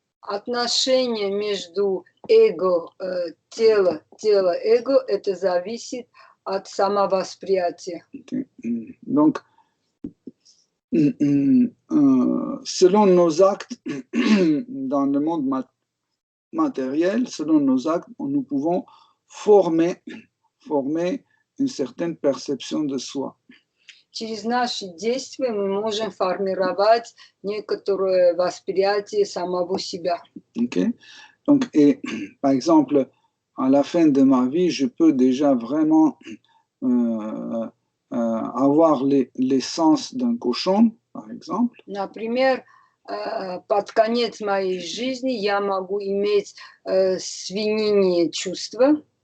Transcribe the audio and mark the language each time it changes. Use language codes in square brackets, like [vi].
[ru] Отношение между эго, тело, эго, это зависит от самовосприятия. [fr] Donc, selon nos actes dans le monde matériel, selon nos actes, nous pouvons former une certaine perception de soi. [ru] Через наши действия мы можем формировать некоторое восприятие самого себя. Okay. [fr] Donc, et, par exemple, à la fin de ma vie, je peux déjà vraiment avoir les sens d'un cochon, par exemple. [ru] Например, под конец моей жизни я могу иметь свинине чувства.